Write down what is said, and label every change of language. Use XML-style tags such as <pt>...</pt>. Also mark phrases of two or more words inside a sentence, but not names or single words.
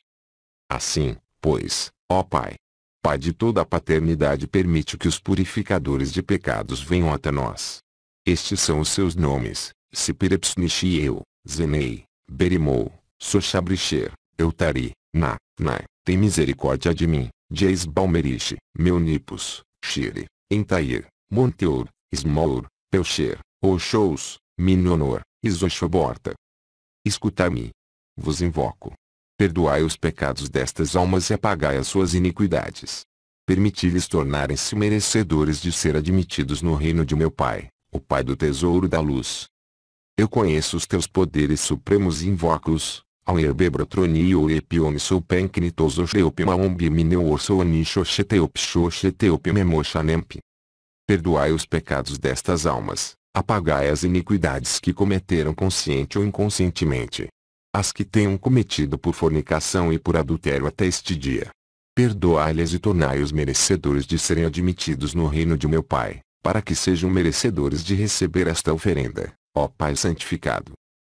<pt>Assim, pois, ó Pai, Pai de toda a paternidade, permite que os purificadores de pecados venham até nós. Estes são os seus nomes: Siperepsnichiel, Zenei, Berimou, Sochabricher, Eutari, Nai. Tem misericórdia de mim, Dies Balmeriche, Meunipus, Shire, Entair, Monteur, Smour, Pelcher, Oxous, Minonor, Isochoborta. Escutai-me. Vos invoco. Perdoai os pecados destas almas e apagai as suas iniquidades. Permiti-lhes tornarem-se merecedores de ser admitidos no reino de meu Pai, o Pai do tesouro da luz. Eu conheço os teus poderes supremos e invoco-os. Ao erbebrotroni epione sou penknitos oxeopemaombi mineu orsoani xoxeteopxoxeteopememoshanemp. Perdoai os pecados destas almas, apagai as iniquidades que cometeram consciente ou inconscientemente. As que tenham cometido por fornicação e por adultério até este dia. Perdoai-lhes e tornai-os merecedores de serem admitidos no reino de meu Pai, para que sejam merecedores de receber esta oferenda, ó Pai santificado.</pt>